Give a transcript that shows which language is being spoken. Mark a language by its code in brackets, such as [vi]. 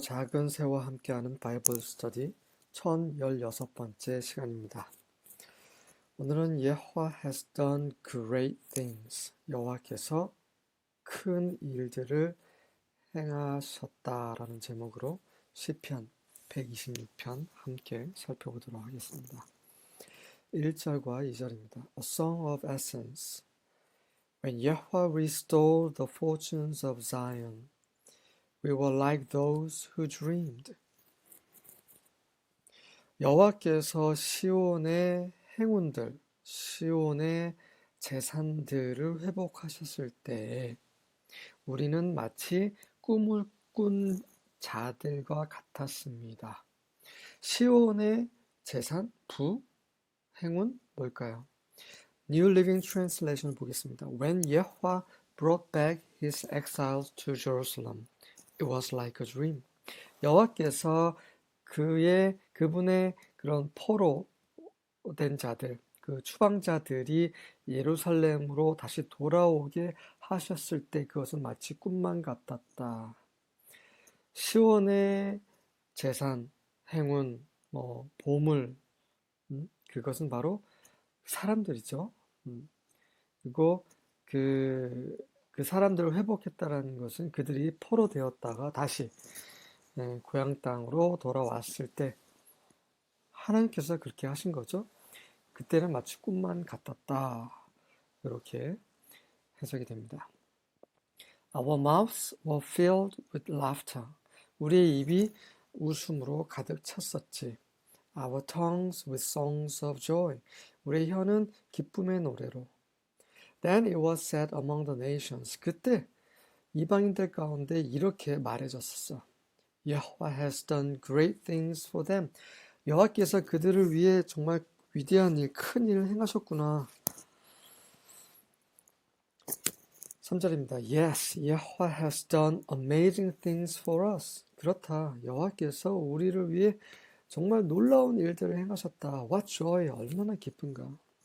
[ko] 작은 새와 함께하는 바이블 스터디 1016번째 시간입니다. 오늘은 [en] 여호와 has done great things. [ko] 여호와께서 큰 일들을 행하셨다라는 제목으로 시편 126편 함께 살펴보도록 하겠습니다. 1절과 2절입니다. [en] A song of ascents. When Yahweh restored the fortunes of Zion, we were like those who dreamed. [ko] 여호와께서 시온의 행운들, 시온의 재산들을 회복하셨을 때 우리는 마치 꿈을 꾼 자들과 같았습니다. 시온의 재산, 부, 행운 뭘까요? [en] New Living Translation [ko] 보겠습니다. [en] When Yahweh brought back his exiles to Jerusalem, it was like a dream. [ko] 여호와께서 그분의 그런 포로 된 자들, 그 추방자들이 예루살렘으로 다시 돌아오게 하셨을 때 그것은 마치 꿈만 같았다. 시온의 재산, 행운, 보물, 그것은 바로 사람들이죠. 그리고 그 사람들을 회복했다라는 것은 그들이 포로 되었다가 다시 고향 땅으로 돌아왔을 때 하나님께서 그렇게 하신 거죠. 그때는 마치 꿈만 같았다. 이렇게 해석이 됩니다. [en] Our mouths were filled with laughter. [ko] 우리의 입이 웃음으로 가득 찼었지. [en] Our tongues with songs of joy. [ko] 우리의 혀는 기쁨의 노래로. [en] Then it was said among the nations. [ko] 그때 이방인들 가운데 이렇게 말해졌었어. [en] Yahweh has done great things for them. [ko] 여호와께서 그들을 위해 정말 위대한 일, 큰 일을 행하셨구나. 3절입니다. [en] Yes, Yahweh has done amazing things for us. [ko] 그렇다. 여호와께서 우리를 위해 정말 놀라운 일들을 행하셨다. [en] What joy, [ko] 얼마나 기쁜가.